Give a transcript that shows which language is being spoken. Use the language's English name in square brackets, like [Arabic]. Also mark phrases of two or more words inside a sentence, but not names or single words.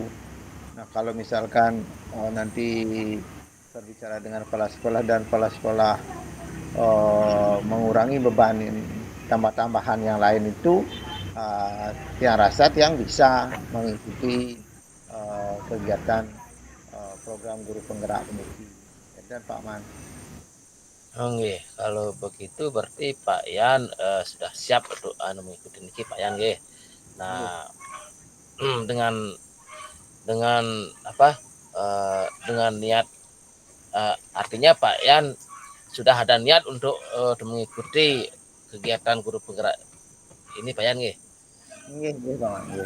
[Indonesian] Nah, kalau misalkan nanti berbicara dengan kepala sekolah dan kepala sekolah mengurangi beban tambah-tambahan yang lain itu, yang rasa yang bisa mengikuti kegiatan program guru penggerak pendidik. Dan Pak Man. Oke, kalau begitu berarti Pak Yan sudah siap untuk mengikuti [Balinese] niki Pak Yan nggih. [Indonesian] Nggih. Nah, dengan dengan apa? Dengan niat, artinya Pak Yan sudah ada niat untuk mengikuti kegiatan guru penggerak ini Pak Yan nggih. [Balinese] Nggih, nggih Pak Man. Nggih.